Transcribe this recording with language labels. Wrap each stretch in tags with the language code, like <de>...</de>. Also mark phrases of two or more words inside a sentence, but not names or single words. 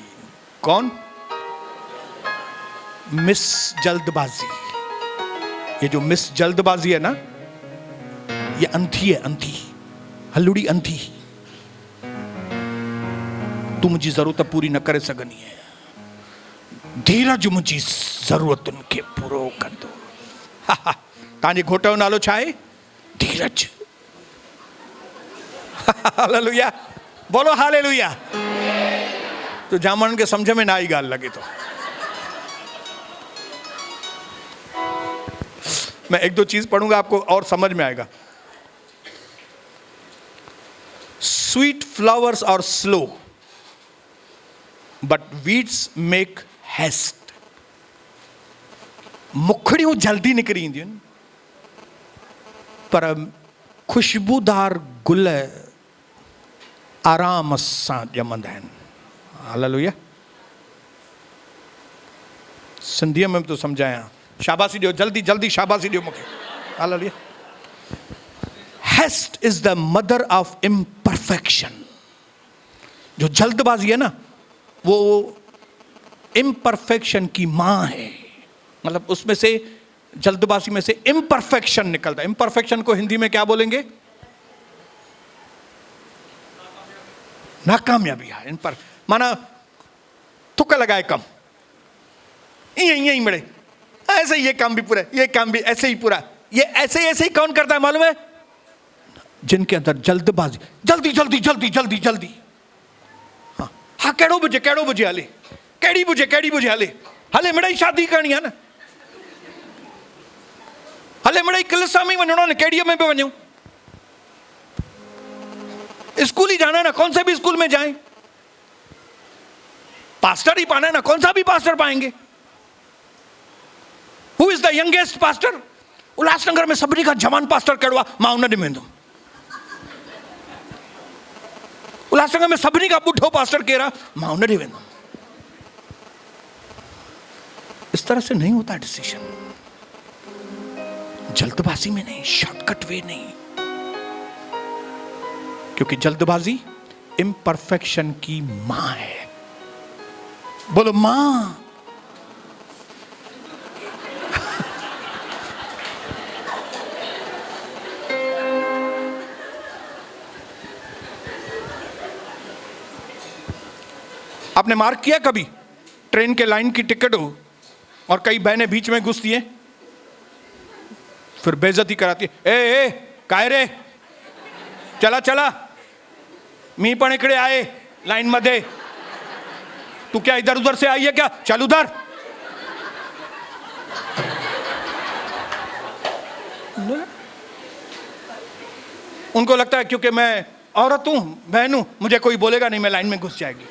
<hi>कौन? मिस जल्दबाजी। ये जो मिस जल्दबाजी है ना, ये अंधी है, अंधी, हल्लुड़ी अंधी।</hi> <sd>तू मुझी जरूरत पूरी न करे सघनी है, धीरज मुझी जरूरतुनि खे पूरो कंदो। तव्हांजे घोट जो नालो छा आहे? धीरज। हालेलुया।</sd> <hi>बोलो हालेलुया। तो जामन के समझ में ना आई गाल लगे तो मैं एक दो चीज पढ़ूंगा, आपको और समझ में आएगा।</hi> <en>Sweet flowers are slow but weeds make haste.</en> <sd>मुखड़ियों जल्दी निकरी ईंदियूं आहिनि, पर खुशबूदार गुल आराम सां ॼमंदा आहिनि। हालेलुया। सिंधीअ में बि तो सम्झायां, शाबाशी ॾियो, जल्दी जल्दी शाबाशी ॾियो मूंखे। हालेलुया।</sd> <en>Haste is the mother of imperfection.</en> <hi>जो जल्दबाजी है ना, वो इम्परफेक्शन की मां है। मतलब उसमें से, जल्दबाजी में से इम्परफेक्शन निकलता है। इम्परफेक्शन को हिंदी में क्या बोलेंगे? नाकामयाबी है। इम्पर माना तुक्का लगाए कम, यही मिले, ऐसे ही ये काम भी पूरा, ये काम भी ऐसे ही पूरा। ये ऐसे ही कौन करता है मालूम है? जिनके अंदर जल्दबाजी, जल्दी जल्दी जल्दी जल्दी जल्दी।</hi> <sd>हाँ कहिड़ो बुझे हले, कहिड़ी बुझे हले मिड़ई शादी करणी है ना, हले मिड़ई कलिसा में वञणो न, कहिड़ीअ में भी वञूं,</sd> <hi>स्कूल ही जाना है ना, कौन से भी स्कूल में जाएं, पास्टर ही पाना है ना, कौन सा भी पास्टर पाएंगे।</hi> <en>Who is the youngest pastor?</en> <sd>उल्लासनगर में सभिनी खां जवान पास्टर कहिड़ो आहे? मां उन ॾे वेंदुमि। उल्लासनगर में सभिनी खां ॿुढो पास्टर केरु आहे? मां उन ॾे वेंदुमि।</sd> <hi>इस तरह से नहीं होता डिसीजन। जल्दबाजी में नहीं,</hi> <en>shortcut way</en> <hi>नहीं, क्योंकि जल्दबाजी इम्परफेक्शन की मां है। बोलो मां। आपने मार्क किया कभी ट्रेन के लाइन की टिकट हो और कई बहनें बीच में घुसती हैं, फिर बेइज्जती कराती है,</hi> <mr>ए काय रे, चला चला, मी पण इकडे आए लाइन मध्ये,</mr> <hi>तू क्या इधर उधर से आई है क्या, चल उधर। उनको लगता है क्योंकि मैं औरत हूं, बहन हूं, मुझे कोई बोलेगा नहीं, मैं लाइन में घुस जाएगी।</hi>